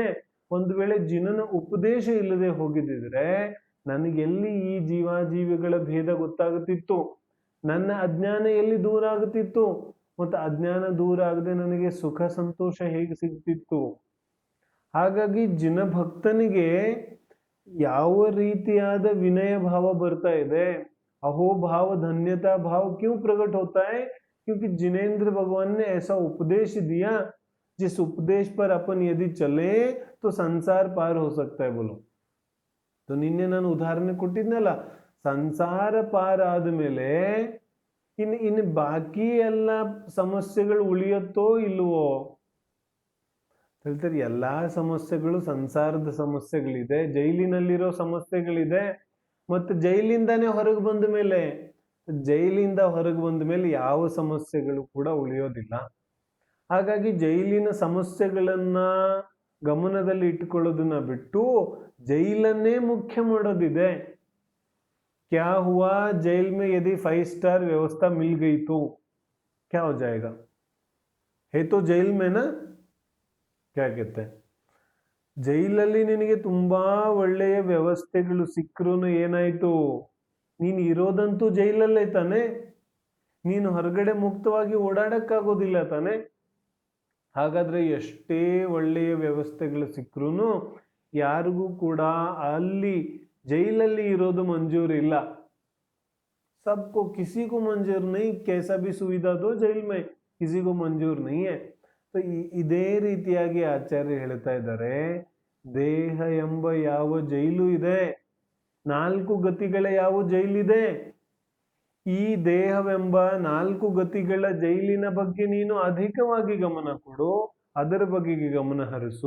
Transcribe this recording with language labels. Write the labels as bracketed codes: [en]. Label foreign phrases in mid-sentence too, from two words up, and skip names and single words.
[kn] ಒಂದು ವೇಳೆ ಜಿನನ ಉಪದೇಶ ಇಲ್ಲದೆ ಹೋಗಿದ್ದಿದ್ರೆ ನನಗೆಲ್ಲಿ ಈ ಜೀವಾಜೀವಿಗಳ ಭೇದ ಗೊತ್ತಾಗುತ್ತಿತ್ತು? ನನ್ನ ಅಜ್ಞಾನ ಎಲ್ಲಿ ದೂರ ಆಗುತ್ತಿತ್ತು? ಮತ್ತು ಅಜ್ಞಾನ ದೂರ ಆಗದೆ ನನಗೆ ಸುಖ ಸಂತೋಷ ಹೇಗೆ ಸಿಗ್ತಿತ್ತು? ಹಾಗಾಗಿ ಜಿನಭಕ್ತನಿಗೆ ಯಾವ ರೀತಿಯಾದ ವಿನಯ ಭಾವ ಬರ್ತಾ ಇದೆ? [hi] अहोभाव धन्यता भाव क्यों प्रकट होता है? क्योंकि जिनेंद्र भगवान ने ऐसा उपदेश दिया, जिस उपदेश पर अपन यदि चले तो संसार पार हो सकता है. बोलो तो [kn] ನಿನ್ನೆ ನಾನು ಉದಾಹರಣೆ ಕೊಟ್ಟಿದ್ನಲ್ಲ, ಸಂಸಾರ ಪಾರ ಆದ್ಮೇಲೆ ಇನ್ನು ಬಾಕಿ ಎಲ್ಲ ಸಮಸ್ಯೆಗಳು ಉಳಿಯುತ್ತೋ ಇಲ್ವೋ? ಹೇಳ್ತಾರೆ ಎಲ್ಲಾ ಸಮಸ್ಯೆಗಳು ಸಂಸಾರದ ಸಮಸ್ಯೆಗಳಿದೆ, ಜೈಲಿನಲ್ಲಿರೋ ಸಮಸ್ಯೆಗಳಿದೆ. ಮತ್ತು ಜೈಲಿಂದಾನೇ ಹೊರಗೆ ಬಂದ ಮೇಲೆ, ಜೈಲಿಂದ ಹೊರಗೆ ಬಂದ ಮೇಲೆ ಯಾವ ಸಮಸ್ಯೆಗಳು ಕೂಡ ಉಳಿಯೋದಿಲ್ಲ. ಹಾಗಾಗಿ ಜೈಲಿನ ಸಮಸ್ಯೆಗಳನ್ನ ಗಮನದಲ್ಲಿ ಇಟ್ಟುಕೊಳ್ಳೋದನ್ನ ಬಿಟ್ಟು ಜೈಲನ್ನೇ ಮುಖ್ಯ ಮಾಡೋದಿದೆ. [hi] क्या हुआ जेल में यदि 5 स्टार व्यवस्था मिल ಗई तो क्या हो जाएगा? है तो ಜೈಲ್ में ना, क्या कहते हैं? [kn] ಜೈಲಲ್ಲಿ ನಿನಗೆ ತುಂಬಾ ಒಳ್ಳೆಯ ವ್ಯವಸ್ಥೆಗಳು ಸಿಕ್ಕರೂ ಏನಾಯ್ತು? ನೀನು ಇರೋದಂತೂ ಜೈಲಲ್ಲೇ ತಾನೆ, ನೀನು ಹೊರಗಡೆ ಮುಕ್ತವಾಗಿ ಓಡಾಡಕ್ಕಾಗೋದಿಲ್ಲ ತಾನೆ. ಹಾಗಾದ್ರೆ ಎಷ್ಟೇ ಒಳ್ಳೆಯ ವ್ಯವಸ್ಥೆಗಳು ಸಿಕ್ಕರೂ ಯಾರಿಗೂ ಕೂಡ ಅಲ್ಲಿ ಜೈಲಲ್ಲಿ ಇರೋದು ಮಂಜೂರಿಲ್ಲ. [hi] सबको किसी को मंजूर नहीं, कैसा भी सुविधा दो जेल में किसी को मंजूर नहीं है. [kn] ಇದೇ ರೀತಿಯಾಗಿ ಆಚಾರ್ಯ ಹೇಳ್ತಾ ಇದ್ದಾರೆ, ದೇಹ ಎಂಬ ಯಾವ ಜೈಲು ಇದೆ, 4 ಗತಿಗಳ ಯಾವ ಜೈಲಿದೆ, ಈ ದೇಹವೆಂಬ 4 ಗತಿಗಳ ಜೈಲಿನ ಬಗ್ಗೆ ನೀನು ಅಧಿಕವಾಗಿ ಗಮನ ಕೊಡು, ಅದರ ಬಗೆಗೆ ಗಮನ ಹರಿಸು.